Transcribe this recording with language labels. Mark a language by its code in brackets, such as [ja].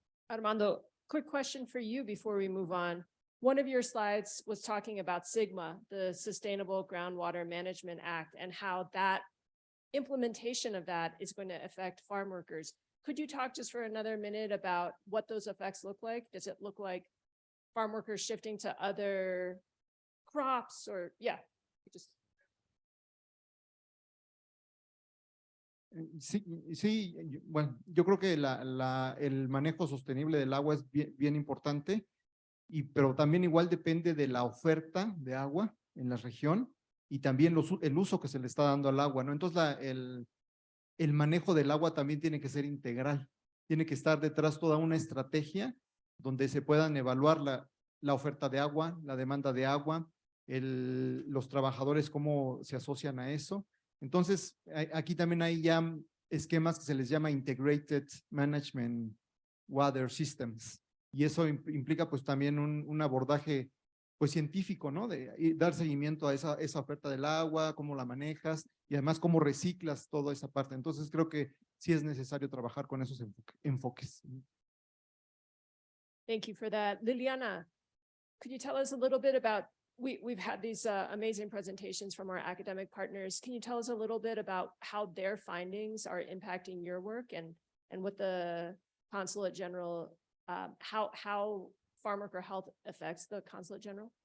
[en] Armando, quick question for you before we move on. One of your slides was talking about SGMA, the Sustainable Groundwater Management Act, and how that implementation of that is going to affect farm workers. Could you talk just for another minute about what those effects look like? Does it look like farm workers shifting to other crops or, yeah, just. [es] Sí, bueno, yo creo que el manejo sostenible del agua es bien importante, pero también igual depende de la oferta de agua en la región y también el uso que se le está dando al agua, ¿no? Entonces, el manejo del agua también tiene que ser integral, tiene que estar detrás toda una estrategia donde se puedan evaluar la oferta de agua, la demanda de agua, los trabajadores cómo se asocian a eso. Entonces, aquí también hay ya esquemas que se les llama Integrated Management Water Systems, y eso implica pues también un abordaje pues científico, ¿no? De dar seguimiento a esa oferta del agua, cómo la manejas y además cómo reciclas toda esa parte. Entonces, creo que sí es necesario trabajar con esos enfoques. [en] Thank you for that. Liliana, could you tell us a little bit about, we've had these amazing presentations from our academic partners. Can you tell us a little bit about how their findings are impacting your work and what the Consulate General, how farm worker health affects the Consulate General?